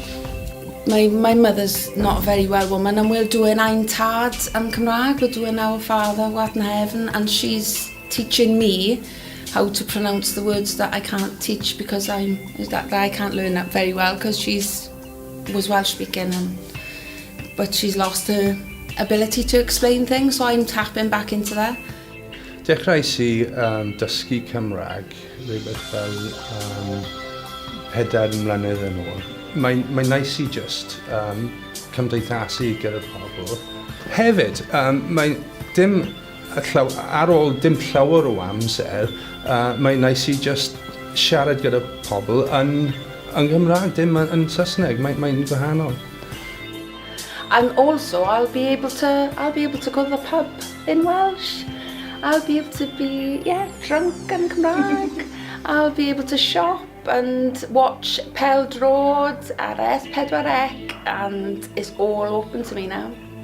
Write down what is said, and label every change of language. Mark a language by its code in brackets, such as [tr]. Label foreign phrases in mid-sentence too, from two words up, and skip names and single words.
[en] My mother's not a very well woman, and we're doing Ein Tad Cymraeg, we're doing Our Father who art in heaven, and she's teaching me how to pronounce the words that I can't teach because I can't learn that very well, because was Welsh speaking, but she's lost her ability to explain things, so I'm tapping back into that. [cy] Dechreuais i dysgu Cymraeg rhywbeth fel 4 mlynedd yn ôl. Mae'n nice i just cymdeithasu gyda pobl. Hefyd, ar ôl dim llawer o amser, mae'n nice i just siarad gyda pobl yn Gymraeg, dim yn Saesneg. Mae'n gwahanol. [en] And also, I'll be able to go to the pub in Welsh. I'll be able to be, drunk in Cymraeg. I'll be able to shop and watch [cy] Pêl Drod ar S4C, [en] and it's all open to me now.